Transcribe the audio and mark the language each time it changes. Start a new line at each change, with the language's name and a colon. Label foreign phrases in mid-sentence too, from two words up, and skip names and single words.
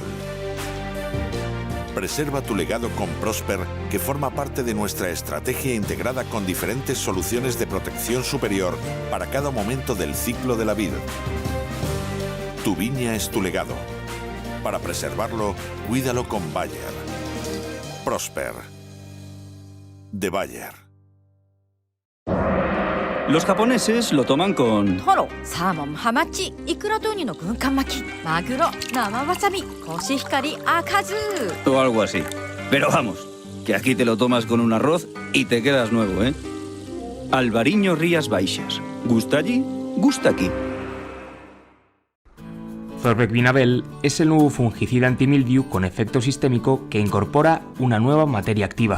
Spanish: Preserva tu legado con Prosper, que forma parte de nuestra estrategia integrada con diferentes soluciones de protección superior para cada momento del ciclo de la vid. Tu viña es tu legado. Para preservarlo, cuídalo con Bayer. Prosper. De Bayer. Los japoneses lo toman con...
Japanese: トロ、サーモン、ハマチ、いくらとうにの軍艦巻き、まぐろ、生わさび、コシヒカリ、赤酢.
Spanish: o algo así. Pero vamos, que aquí te lo tomas con un arroz y te quedas nuevo, ¿eh? Albariño Rías Baixas. ¿Gusta allí? Gusta aquí. Zorvec Vinabel es el nuevo fungicida antimildiu con efecto sistémico que incorpora una nueva materia activa.